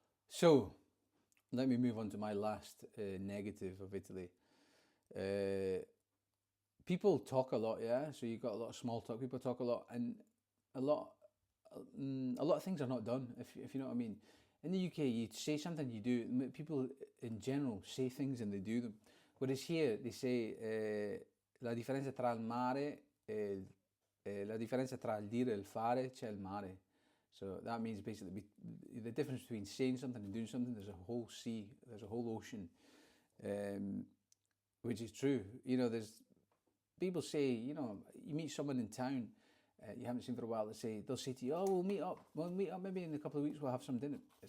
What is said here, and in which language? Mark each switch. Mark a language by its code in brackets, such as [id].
[en] So let me move on to my last negative of Italy. People talk a lot, yeah. So you've got a lot of small talk. People talk a lot, and a lot of things are not done. If you know what I mean. In the UK, you say something, you do. People in general say things and they do them. Whereas here, they say [it] la differenza tra il mare la differenza tra il dire e il fare c'è il mare. [en] So that means basically the difference between saying something and doing something. There's a whole sea, there's a whole ocean, which is true. You know, there's people say, you know, you meet someone in town. You haven't seen for a while. They'll say to you, "Oh, we'll meet up maybe in a couple of weeks. We'll have some dinner."